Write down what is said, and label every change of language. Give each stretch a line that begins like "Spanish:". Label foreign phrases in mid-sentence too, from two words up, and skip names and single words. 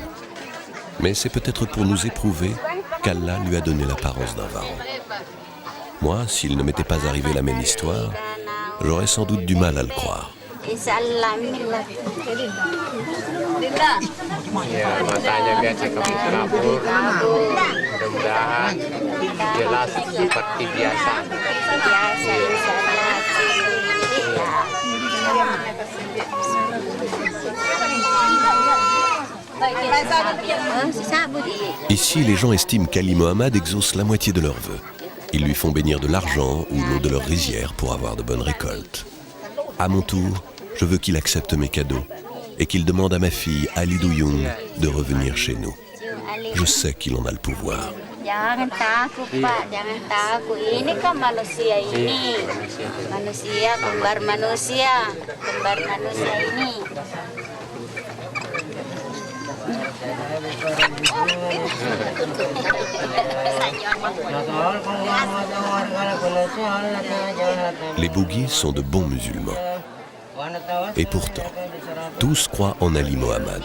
French: Mais c'est peut-être pour nous éprouver qu'Allah lui a donné l'apparence d'un varan. Moi, s'il ne m'était pas arrivé la même histoire, j'aurais sans doute du mal à le croire.
Indonesian: Ya, matanya biasa kabur. Mudah-mudahan jelas seperti biasa.
French: Ici, les gens estiment qu'Ali Mohammad exauce la moitié de leurs vœux. Ils lui font bénir de l'argent ou l'eau de leur rizière pour avoir de bonnes récoltes. À mon tour, je veux qu'il accepte mes cadeaux et qu'il demande à ma fille Ali Duyung de revenir chez nous. Je sais qu'il en a le pouvoir.
Indonesian: Jangan takut Pak, jangan takut. Ini kan manusia ini. Manusia, kembar manusia. Kembar manusia ini.
French: Les Bouguis sont de bons musulmans. Et pourtant, tous croient en Ali Mohammad.